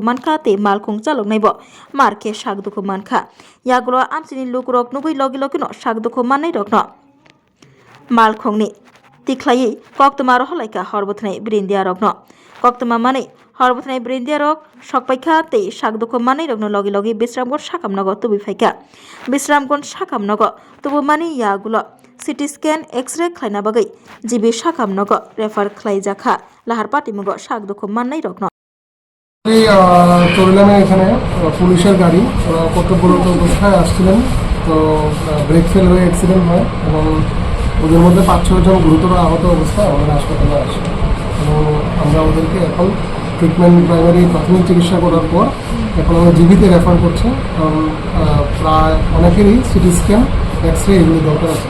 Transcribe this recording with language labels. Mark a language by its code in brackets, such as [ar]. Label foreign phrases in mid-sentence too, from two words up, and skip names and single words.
[trp] mankha te malkhung chaloknai bo markhe sakdukhu mankha yagulo amchini lukrok nugui logi logi no sakdukhu mannai rokno malkhungni tikhlai koktoma rohlaika horbothnai brindia rokno koktoma mani horbothnai brindia rok sokpaikha te sakdukhu mannai rokno logi logi bisramgon sakamnago tubi phaika bisramgon sakamnago tubu mani yagulo [en] CT scan X-ray [trp] khlaina bagai jibi sakamnago refer khlaijaka lahar party mugo sakdukhu mannai rokno [bn] চরিলামে এখানে পুলিশের গাড়ি ওরা কর্তব্যরত অবস্থায় আসছিলেন তো [en] brake fail [bn] হয়ে অ্যাক্সিডেন্ট হয় এবং ওদের মধ্যে 5-6 জন গুরুতর আহত অবস্থায় আমাদের হাসপাতালে আসে এবং আমরা ওদেরকে এখন [en] treatment primary [bn] প্রাথমিক চিকিৎসা করার পর এখন আমরা জিবিতে রেফার করছি কারণ প্রায় অনেকেরই [en] CT scan X-ray [bn] এগুলো দরকার আছে।